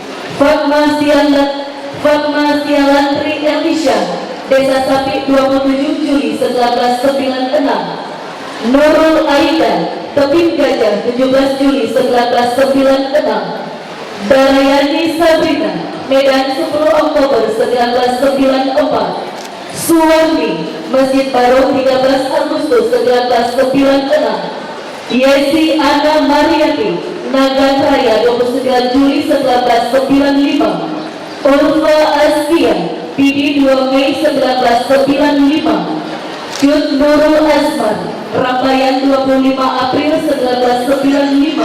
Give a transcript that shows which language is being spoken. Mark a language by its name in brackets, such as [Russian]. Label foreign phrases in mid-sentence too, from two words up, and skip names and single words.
[Indonesian] Fatma Sialantri Elisha Desa Sapi 27 Juli 1996. Nurul Aida Tepin Gajah 17 Juli 1996. Darayani Sabrina Medan 10 Oktober 1994. Suwarni Masjid Baru 13 Agustus 1996. Yesi Ana Mariati Nagan Raya 29 Juli 1995. Ulfa Askia Pidi 2 Mei 1995. Jud Nurul Azman Rampayan 25 April 1995.